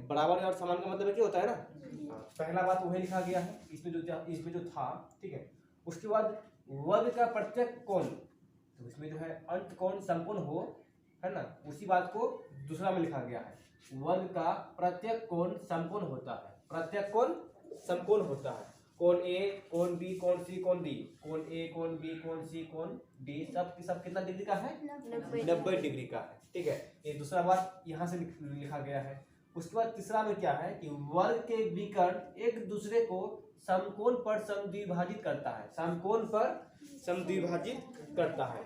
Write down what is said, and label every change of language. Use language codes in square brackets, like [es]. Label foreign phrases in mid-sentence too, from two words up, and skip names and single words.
[hi] बराबर और समान का मतलब क्या होता है ना। पहला बात वही लिखा गया है इसमें जो था, ठीक है। उसके बाद वर्ग का प्रत्येक कोण, तो इसमें जो है अंत कोण समकोण हो, है ना, उसी बात को दूसरा में लिखा गया है। वर्ग का प्रत्येक कोण समकोण होता है, प्रत्येक कोण समकोण होता है। कोण A, कोण B, कोण C, कोण D, कोण A, कोण B, कोण C, कोण D सब कितना डिग्री का है, 90 डिग्री का है, ठीक है। ये दूसरा बात यहाँ से लिखा गया है। उसके बाद तीसरा में क्या है कि वर्ग के विकर्ण एक दूसरे को समकोण पर समद्विभाजित करता है, समकोण पर समद्विभाजित करता है।